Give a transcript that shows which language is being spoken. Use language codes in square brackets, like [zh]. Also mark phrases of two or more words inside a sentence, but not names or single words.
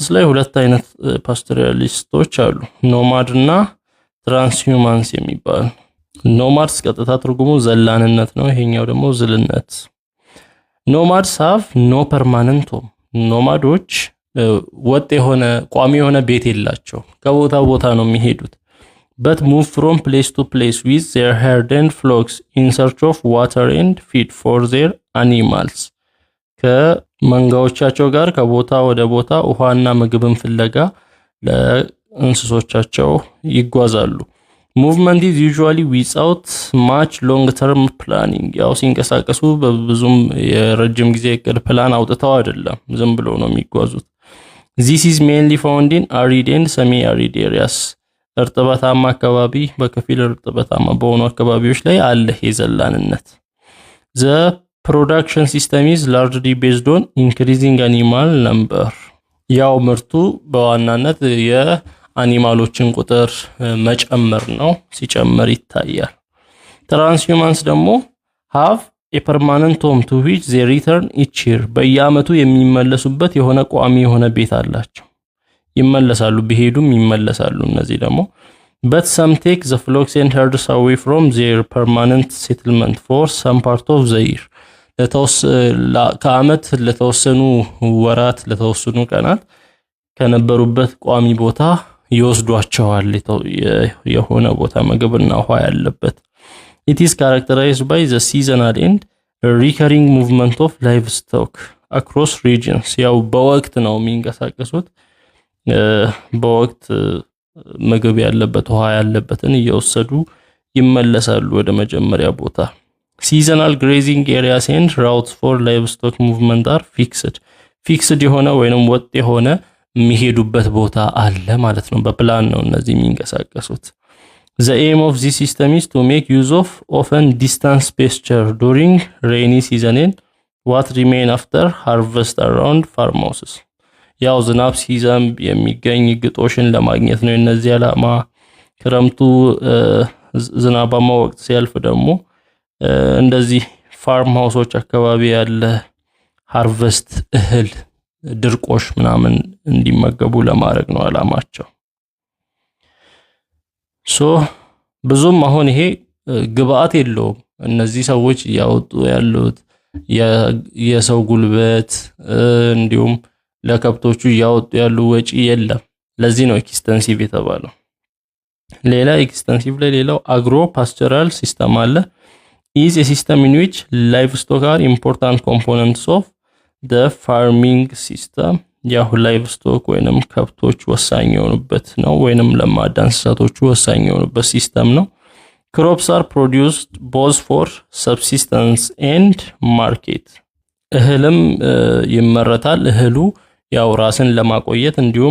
[am] ላይ ሁለት አይነት ፓስቶሪያሊስቶች አሉ፣ ኖማድ እና ትራንስሂውማንስ የሚባሉ። ኖማድስ ቀጥታ ትርጉሙ ዘላንነት ነው፣ ይሄኛው ደግሞ ዝልነት። ኖማድስ [en] have no permanent home። [am] ኖማዶች ወጥ የሆነ ቋሚ የሆነ ቤት የላቸው፣ ከቦታ ቦታ ነው የሚሄዱት። [en] but move from place to place with their herd and flocks in search of water and feed for their animals። [am] ከመንጋዎቻቸው ጋር ከቦታ ወደ ቦታ ውሃና ምግብን ፍለጋ ለእንስሶቻቸው ይጓዛሉ። [en] movement is usually without much long term planning። [am] ያው ሲንቀሳቀሱ በብዙም የረጅም ጊዜ እቅድ ፕላን አውጥተው አይደለም፣ ዝም ብሎ ነው የሚጓዙት። [en] this is mainly found in arid and semi arid areas። [am] እርጥበታማ አካባቢ በከፊል እርጥበታማ በሆኑ አካባቢዎች ላይ አለ የዘላንነት። [en] the production system is largely based on increasing animal number። [am] ያው ምርቱ በዋናነት የአኒማሎችን ቁጥር መጨመር ነው፣ ሲጨመር ይታያል። [en] ትራንስሂውማንስ ደግሞ have a permanent home to which they return each year። [am] በየአመቱ የሚመለሱበት የሆነ ቋሚ የሆነ ቤት አላቸው፣ ይመለሳሉ፣ ቢሄዱም ይመለሳሉ። እነዚህ ደግሞ [en] but some take the flocks and herds away from their permanent settlement for some part of the year። [am] ከአመት ለተወሰኑ ወራት ለተወሰኑ ቀናት ከነበሩበት ቋሚ ቦታ ይወስዷቸዋል፣ የሆነ ቦታ ምግብና ውሃ ያለበት። [en] it is characterized by the seasonal and recurring movement of livestock across regions። ያው [am] በወቅት ነው የሚንቀሳቀሱት፣ በወቅት ምግብ ያለበት ውሃ ያለበትን እየወሰዱ ይመለሳሉ ወደ መጀመሪያ ቦታ። [en] seasonal grazing areas and routes for livestock movement are fixed [am] የሆነ ወይንም ወጥ የሆነ የሚሄዱበት ቦታ አለ ማለት ነው። በፕላን ነው እነዚህ የሚንቀሳቀሱት። the [en] aim of this system is to make use of often distance pasture during rainy season and what remain after harvest around farmhouses። [am] ያው ዝናብ ሲዘንብ የሚገኝ ግጦሽን ለማግኘት ነው እነዚህ ዓላማ። ክረምቱ ዝናባማ ወቅት ሲያልፍ ደግሞ እንደዚህ [en] farm houses [am] አካባቢ ያለ ሃርቨስት እህል ድርቆሽ ምናምን እንዲመገቡ ለማድረግ ነው ዓላማቸው። ብዙም አሁን ይሄ ግብአት የለውም። እነዚህ ሰዎች ያወጡ ያሉት የሰው ጉልበት እንዲሁም ለከብቶቹ ያወጡ ያሉ ወጪ የለም። ለዚህ ነው ኤክስቴንሲቭ የተባለው። ሌላ ኤክስቴንሲቭ ላይ ሌላው [en] agro-pastoral system [am] አለ። [en] is a system in which livestock are important components of the farming system። [am] ያው [en] live stock [am] ወይንም ከብቶች ወሳኝ የሆኑበት ነው ወይንም ለማዳ እንስሳቶቹ ወሳኝ የሆኑበት ሲስተም ነው። [en] crops are produced both for subsistence and market [am] እህልም ይመረታል። እህሉ ያው ራስን ለማቆየት እንዲሁም